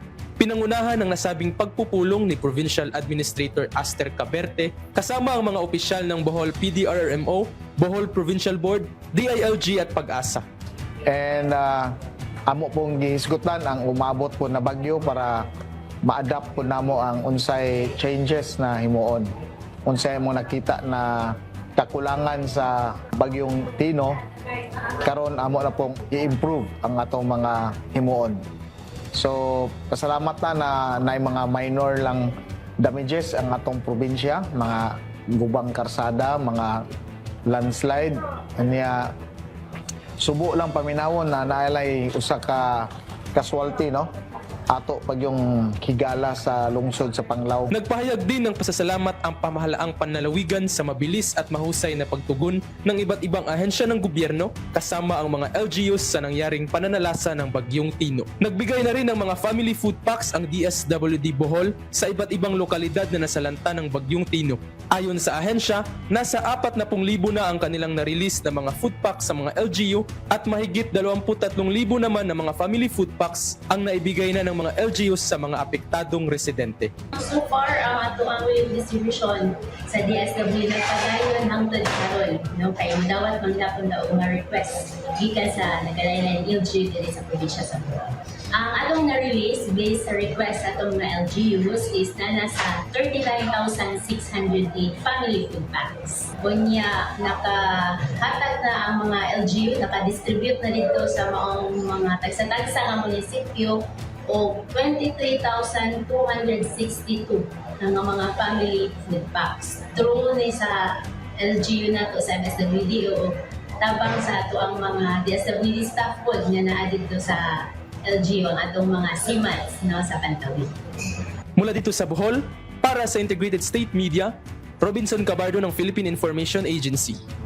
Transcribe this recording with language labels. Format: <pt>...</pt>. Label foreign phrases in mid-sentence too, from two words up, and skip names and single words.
<tl>Pinangunahan ng nasabing pagpupulong ni Provincial Administrator Aster Caberte kasama ang mga opisyal ng Bohol PDRRMO, Bohol Provincial Board, DILG at Pag-asa.</tl> <ceb>And amo pong gihisgutan ang umabot po na bagyo para ma-adapt po namo ang unsay changes na himuon. Unsay mo nakita na kakulangan sa Bagyong Tino, karon amo na pong i-improve ang atong mga himuon. So, pasalamat na mga minor lang damages ang atong probinsya, mga gubang karsada, mga landslide. Niya subo lang paminawon na nailay usa ka casualty, no? Ato pag yung higala sa lungsod sa Panglao.</ceb> <tl>Nagpahayag din ng pasasalamat ang pamahalaang panlalawigan sa mabilis at mahusay na pagtugon ng iba't ibang ahensya ng gobyerno kasama ang mga LGUs sa nangyaring pananalasa ng Bagyong Tino. Nagbigay na rin ng mga</tl> <en>family food packs</en> <tl>ang DSWD Bohol sa iba't ibang lokalidad na nasalanta ng Bagyong Tino. Ayon sa ahensya, nasa 40,000 na ang kanilang na-release na mga</tl> <en>food packs</en> <tl>sa mga LGU at mahigit 23,000 naman na mga</tl> <en>family food packs</en> <tl>ang naibigay na ng mga LGUs sa mga apektadong residente.</tl> <en>So far,</en> <ceb>ang ato ang distribution sa DSW nagpadayon hangtod karon, no, kay madawat man gyapon daw nga request gikan sa nagalain LGU diri sa probinsya sa Bohol. Ang atong na-release based sa request sa atong mga LGUs is na nasa 39,608</ceb> <en>family food packs.</en> <ceb>Kunya nakahatag na ang mga LGU, naka-distribute na dito sa mga tagsa-tagsa nga munisipyo o 23,262 ng mga</ceb> <en>family food packs.</en> <ceb>Through ni sa LGU na to sa MSWD o tabang sa ato ang mga DSWD staff po na na-added to sa LGU ang atong mga CMATs, no, sa Pantawid.</ceb> <tl>Mula dito sa Bohol, para sa Integrated State Media, Robinson Cabardo ng Philippine Information Agency.</tl>